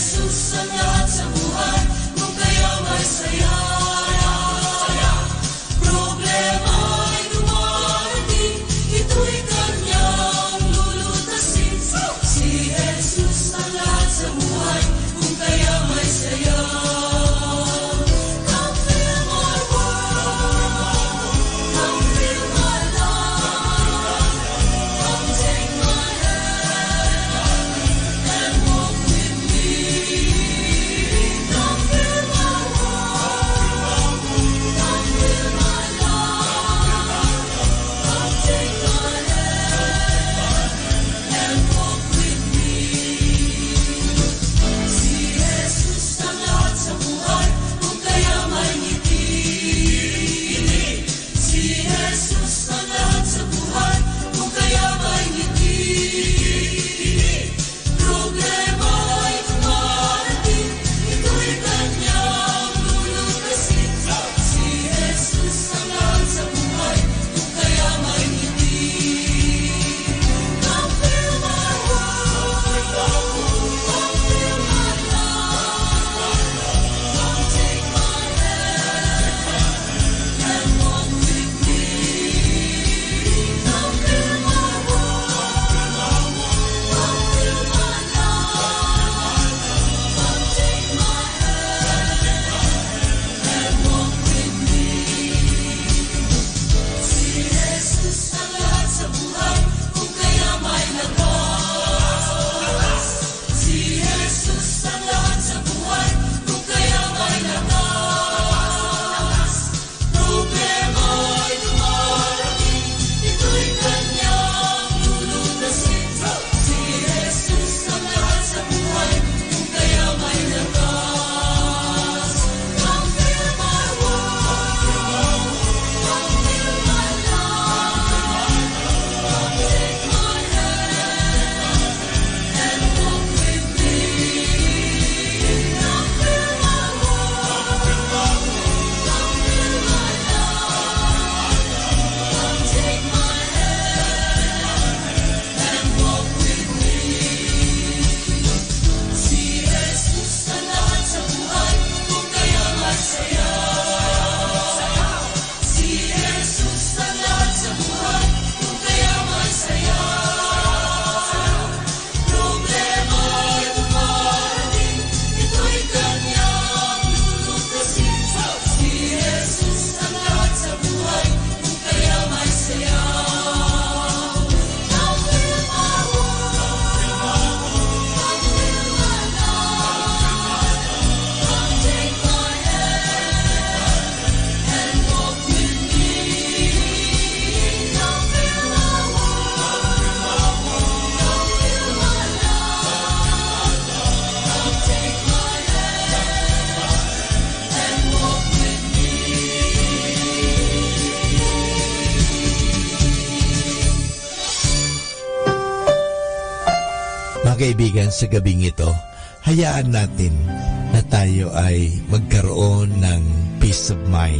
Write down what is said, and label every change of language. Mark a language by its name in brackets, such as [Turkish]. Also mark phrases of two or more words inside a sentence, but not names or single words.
[Filipino] Jesus ang lahat sa buhay, kung kayo may saya. Problema ay dumarating, ito'y kanyang lulutasin. Si Jesus ang lahat sa buhay, kung kaya may saya. [English] Come fill my world, come fill my life, come take my hand and walk with me. Come fill my world, come fill my life, come take my hand and walk with me. [Filipino] Si Jesus ang lahat sa buhay, kung kaya may ngiti. Si Jesus ang lahat sa buhay, kung kaya may ngiti. Problema ay dumarating, ito'y kanyang lulutasin. Si Jesus ang lahat sa buhay, kung kaya may ngiti. [English] Come fill my world, come fill my life, come take my hand and walk with me. Come fill my world, come fill my life, come take my hand and walk with me. [Filipino] Si Jesus ang lahat sa buhay, kung kaya may lakas. Si Jesus ang lahat sa buhay, kung kaya may lakas. Problema ay dumarating, ito'y kanyang lulutasin. Si Jesus ang lahat sa buhay, kung kaya may lakas. [English] Come fill my world, come fill my life, come take my hand and walk with me. Come fill my world, come fill my life, come take my hand and walk with me. [Filipino] Si Jesus ang lahat sa buhay, kung kaya may saya. Si Jesus ang lahat sa buhay, kung kaya may saya. Problema ay dumarating, ito'y kanyang lulutasin. Si Jesus ang lahat sa buhay, kung kaya may saya. [English] Come fill my world, come fill my life, come take my hand and walk with me. Come fill my world, come fill my life, come take my hand and walk with me. [Filipino] Mga kaibigan, sa gabing ito, hayaan natin na tayo ay magkaroon ng [English] peace of mind.